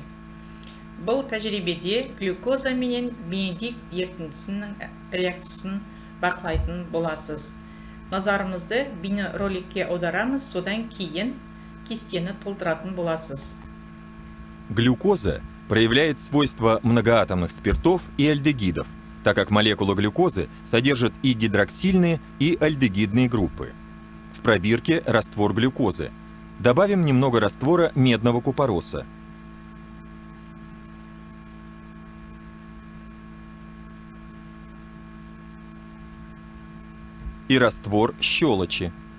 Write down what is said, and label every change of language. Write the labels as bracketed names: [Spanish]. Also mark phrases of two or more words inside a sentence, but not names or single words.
[Kazakh] Бұл тәжірибеде глюкоза менен Бенедикт ерітіндісінің реакциясын бақылайтын боласыз. Назарымызды бейнероликке аударамыз, содан кейін кестені толтыратын боласыз. [Russian] Глюкоза проявляет свойства многоатомных спиртов и альдегидов, так как молекула глюкозы содержит и гидроксильные, и альдегидные группы. В пробирке раствор глюкозы. Добавим немного раствора медного купороса. И раствор щелочи.